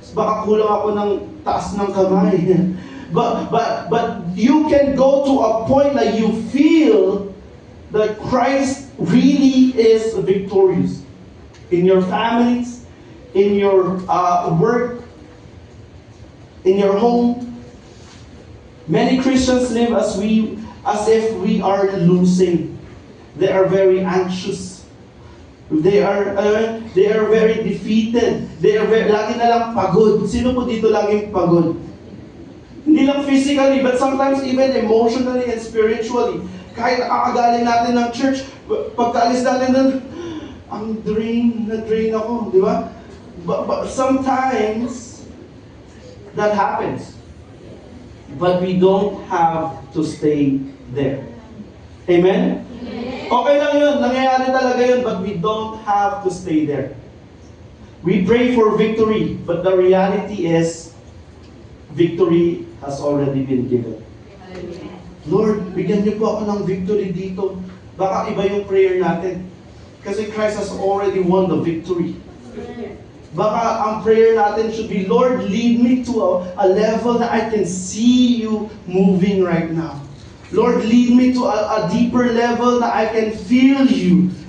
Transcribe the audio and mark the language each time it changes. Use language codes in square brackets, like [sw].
[tl] Baka kulang ako ng taas ng kamay. [en] But you can go to a point that you feel that Christ really is victorious. In your families, in your work, in your home. Many Christians live as if we are losing. They are very anxious. They are very defeated. [tl] Lagi na lang pagod. Sino po dito laging pagod? Hindi lang [en] physically, but sometimes even emotionally and spiritually. [tl] Kahit nakakagaling natin ng church, pagkaalis natin doon, ang na-drain ako, di ba? [en] But sometimes, that happens. But we don't have to stay there. Amen? [tl] Okay lang yun. Nangyayari talaga yun. [en] But we don't have to stay there. We pray for victory. But the reality is, victory has already been given. [tl] Lord, bigyan niyo po ako ng victory dito. Baka iba yung prayer natin. [en] Kasi Christ has already won the victory. [tl] Baka ang prayer natin [en] should be, Lord, lead me to a level that I can see you moving right now. Lord, lead me to a deeper level that I can feel you.